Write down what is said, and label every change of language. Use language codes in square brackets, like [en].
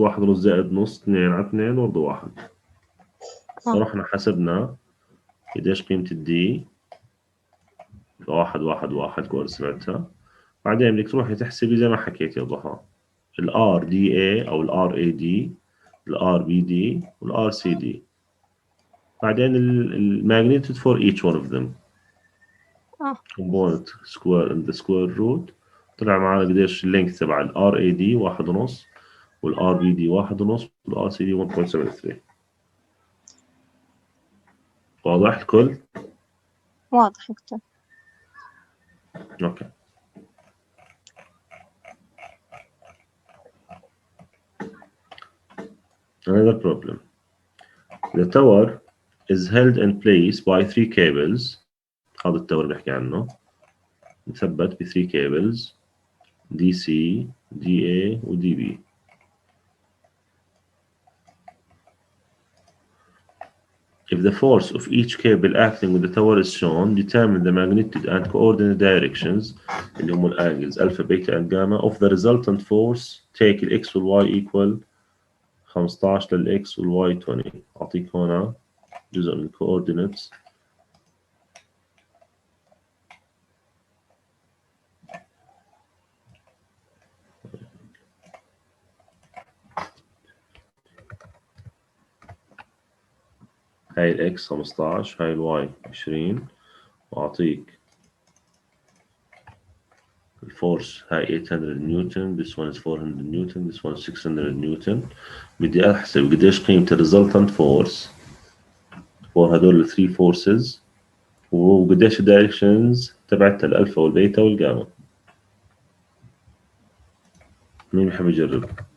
[ar] 1.5 زائد نص 2 على 2 برضه 1. رحنا حسبنا قديش قيمة الدي. 1 كويس سمعتها. بعدين بدك تروحي تحسبي زي ما حكيت يا ضحى الار دي اي او الار اي دي، الار بي دي والار سي دي. بعدين الماجنتيود [en] for each one of them component square in the square root. [ar] طلع معنا قديش اللينك تبع الار اي دي 1.5 والار بي دي 1.5 والار سي دي 1.73. واضح الكل؟ واضح دكتور. اوكي. [en] Another problem. The tower is held in place by 3 cables. [ar] هذا التور اللي بحكي عنه مثبت ب 3 cables DC DA و DB. [en] If the force of each cable acting with the tower is shown, determine the magnitude and coordinate directions [ar] اللي هم [en] الangles alpha, beta and gamma of the resultant force. take ال x وال y equal 15 لل x وال y 20. [ar] أعطيك هنا جزء من coordinates. هاي ال x 15 هاي ال y 20. وأعطيك الفورس هاي 800 نيوتن. [en] this one is 400 newton. this one is 600 newton. [ar] بدي أحسب قديش قيمة الريزلتنت فورس فور هدول ال 3 فورسز وقديش الدايركشنز تبعت الألفا والبيتا والجاما. مين بحب يجرب؟